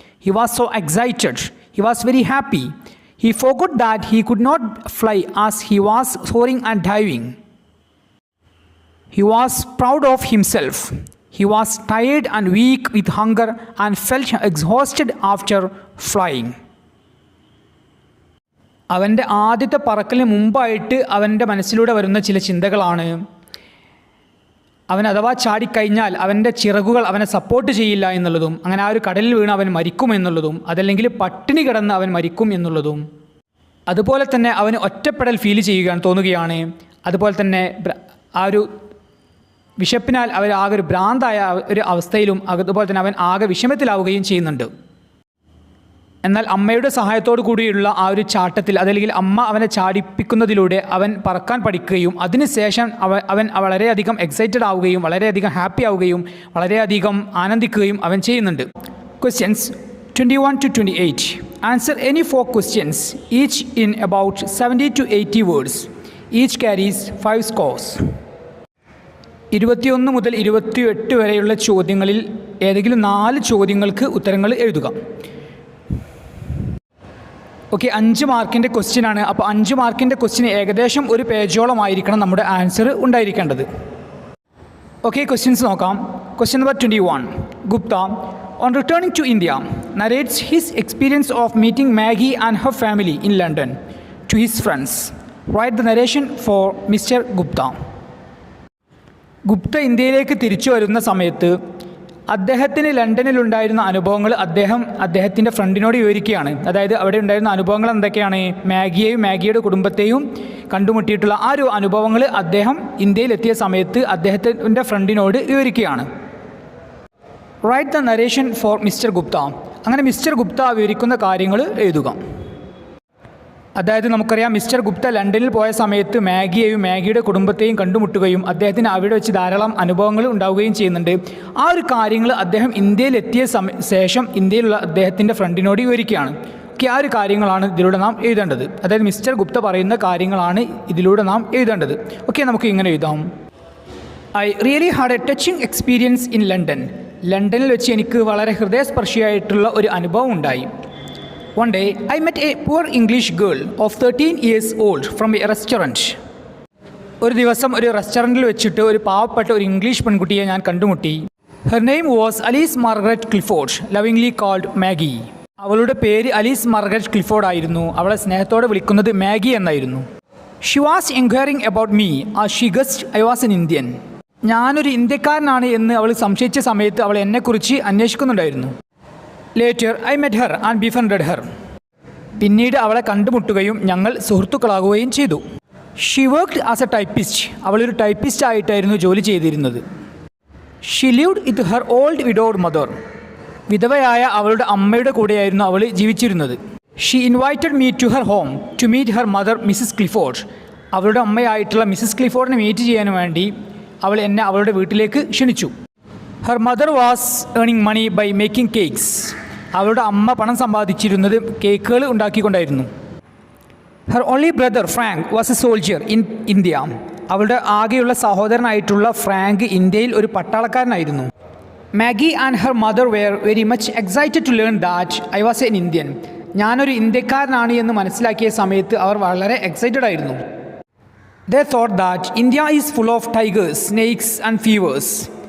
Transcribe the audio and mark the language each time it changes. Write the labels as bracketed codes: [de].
[en] He was so excited. He was very happy. He forgot that he could not fly as he was soaring and diving. He was proud of himself. He was tired and weak with hunger and felt exhausted after flying. [ml] അവൻ്റെ ആദ്യത്തെ പറക്കലിന് മുമ്പായിട്ട് അവൻ്റെ മനസ്സിലൂടെ വരുന്ന ചില ചിന്തകളാണ്: അവൻ അഥവാ ചാടിക്കഴിഞ്ഞാൽ അവൻ്റെ ചിറകുകൾ അവനെ സപ്പോർട്ട് ചെയ്യില്ല എന്നുള്ളതും, അങ്ങനെ ആ ഒരു കടലിൽ വീണ് അവൻ മരിക്കും എന്നുള്ളതും, അതല്ലെങ്കിൽ പട്ടിണി കിടന്ന് അവൻ മരിക്കും എന്നുള്ളതും, അതുപോലെ തന്നെ അവന് ഒറ്റപ്പെടൽ ഫീൽ ചെയ്യുകയാണ്, തോന്നുകയാണ്. അതുപോലെ തന്നെ ആ ഒരു വിശപ്പിനാൽ അവർ ആകെ ഒരു ഭ്രാന്തായ ഒരു അവസ്ഥയിലും അതുപോലെ തന്നെ അവൻ ആകെ വിഷമത്തിലാവുകയും ചെയ്യുന്നുണ്ട്. എന്നാൽ അമ്മയുടെ സഹായത്തോടു കൂടിയുള്ള ആ ഒരു ചാട്ടത്തിൽ, അതല്ലെങ്കിൽ അമ്മ അവനെ ചാടിപ്പിക്കുന്നതിലൂടെ അവൻ പറക്കാൻ പഠിക്കുകയും അതിനുശേഷം അവൻ വളരെയധികം എക്സൈറ്റഡ് ആവുകയും വളരെയധികം ഹാപ്പി ആവുകയും വളരെയധികം ആനന്ദിക്കുകയും അവൻ ചെയ്യുന്നുണ്ട്. [en] Questions 21 to 28. Answer any 4 questions, each in about 70 to 80 words. Each carries 5 scores. [ml] 21 മുതൽ 28 വരെയുള്ള ചോദ്യങ്ങളിൽ ഏതെങ്കിലും 4 ചോദ്യങ്ങൾക്ക് ഉത്തരങ്ങൾ എഴുതുക. ഓക്കെ, 5 മാർക്കിൻ്റെ ക്വസ്റ്റ്യനാണ്. അപ്പോൾ 5 മാർക്കിൻ്റെ ക്വസ്റ്റ്യന് ഏകദേശം ഒരു പേജോളം ആയിരിക്കണം നമ്മുടെ ആൻസർ ഉണ്ടായിരിക്കേണ്ടത്. ഓക്കെ, ക്വസ്റ്റ്യൻസ് നോക്കാം. Question number 21. [en] Gupta, on returning to India, narrates his experience of meeting Maggie and her family in London to his friends. Write the narration for Mr. Gupta. [ml] Gupta ഇന്ത്യയിലേക്ക് തിരിച്ചു വരുന്ന സമയത്ത് അദ്ദേഹത്തിന് ലണ്ടനിലുണ്ടായിരുന്ന അനുഭവങ്ങൾ അദ്ദേഹത്തിൻ്റെ ഫ്രണ്ടിനോട് വിവരിക്കുകയാണ്. അതായത് അവിടെ ഉണ്ടായിരുന്ന അനുഭവങ്ങൾ എന്തൊക്കെയാണ്, മാഗിയെയും മാഗിയുടെ കുടുംബത്തെയും കണ്ടുമുട്ടിയിട്ടുള്ള ആ ഒരു അനുഭവങ്ങൾ അദ്ദേഹം ഇന്ത്യയിലെത്തിയ സമയത്ത് അദ്ദേഹത്തിൻ്റെ ഫ്രണ്ടിനോട് വിവരിക്കുകയാണ്. [en] Write the narration for mister Gupta. [ml] അങ്ങനെ മിസ്റ്റർ ഗുപ്ത വിവരിക്കുന്ന കാര്യങ്ങൾ എഴുതുക. അതായത് നമുക്കറിയാം, മിസ്റ്റർ ഗുപ്ത ലണ്ടനിൽ പോയ സമയത്ത് മാഗിയെയും മാഗിയുടെ കുടുംബത്തെയും കണ്ടുമുട്ടുകയും അദ്ദേഹത്തിന് അവിടെ വെച്ച് ധാരാളം അനുഭവങ്ങൾ ഉണ്ടാവുകയും ചെയ്യുന്നുണ്ട്. ആ ഒരു കാര്യങ്ങൾ അദ്ദേഹം ഇന്ത്യയിലെത്തിയ ശേഷം ഇന്ത്യയിലുള്ള അദ്ദേഹത്തിൻ്റെ ഫ്രണ്ടിനോട് വിവരിക്കുകയാണ്. ഓക്കെ, ആ ഒരു കാര്യങ്ങളാണ് ഇതിലൂടെ നാം എഴുതേണ്ടത്. അതായത് മിസ്റ്റർ ഗുപ്ത പറയുന്ന കാര്യങ്ങളാണ് ഇതിലൂടെ നാം എഴുതേണ്ടത്. ഓക്കെ, നമുക്ക് ഇങ്ങനെ എഴുതാം. [en] I really had a touching experience in London. [ml] ലണ്ടനിൽ വെച്ച് എനിക്ക് വളരെ ഹൃദയസ്പർശിയായിട്ടുള്ള ഒരു അനുഭവം ഉണ്ടായി. [en] One day, I met a poor English girl of 13 years old from a restaurant. [ml] ഒരു ദിവസം ഒരു റെസ്റ്റോറൻറ്റിൽ വെച്ചിട്ട് ഒരു പാവപ്പെട്ട ഒരു ഇംഗ്ലീഷ് പെൺകുട്ടിയെ ഞാൻ കണ്ടുമുട്ടി. [en] Her name was Alice Margaret Clifford, lovingly called Maggie. [ml] അവളുടെ പേര് അലീസ് മാർഗരറ്റ് ക്ലിഫോർഡ് ആയിരുന്നു. അവളെ സ്നേഹത്തോടെ വിളിക്കുന്നത് മാഗി എന്നായിരുന്നു. [en] She was inquiring about me as she guessed I was an Indian. [ml] ഞാനൊരു ഇന്ത്യക്കാരനാണ് എന്ന് അവൾ സംശയിച്ച സമയത്ത് അവൾ എന്നെക്കുറിച്ച് അന്വേഷിക്കുന്നുണ്ടായിരുന്നു. [en] Later, I met her and befriended her. [ml] പിന്നീട് അവളെ കണ്ടുമുട്ടുകയും ഞങ്ങൾ സുഹൃത്തുക്കളാകുകയും ചെയ്തു. [en] She worked as a typist. [ml] അവളൊരു ടൈപ്പിസ്റ്റ് ആയിട്ടായിരുന്നു ജോലി ചെയ്തിരുന്നത്. [en] She lived with her old widowed mother. [ml] വിധവയായ അവളുടെ അമ്മയുടെ കൂടെയായിരുന്നു അവൾ ജീവിച്ചിരുന്നത്. [en] She invited me to her home to meet her mother, Mrs. Clifford. [ml] അവളുടെ അമ്മയായിട്ടുള്ള മിസ്സസ് ക്ലിഫോർഡിനെ മീറ്റ് ചെയ്യാൻ വേണ്ടി അവൾ എന്നെ അവളുടെ വീട്ടിലേക്ക് ക്ഷണിച്ചു. [en] Her mother was earning money by making cakes. [ml] അവളുടെ അമ്മ പണം സമ്പാദിച്ചിരുന്നത് കേക്കുകൾ ഉണ്ടാക്കിക്കൊണ്ടായിരുന്നു. [en] Her only brother Frank was a soldier in India. [ml] അവളുടെ ആകെയുള്ള സഹോദരനായിട്ടുള്ള ഫ്രാങ്ക് ഇന്ത്യയിൽ ഒരു പട്ടാളക്കാരനായിരുന്നു. [en] Maggie and her mother were very much excited to learn that I was an Indian. [ml] ഞാനൊരു ഇന്ത്യക്കാരനാണ് എന്ന് മനസ്സിലാക്കിയ സമയത്ത് അവർ വളരെ എക്സൈറ്റഡ് ആയിരുന്നു. [en] They thought that India is full of tigers, snakes and fevers.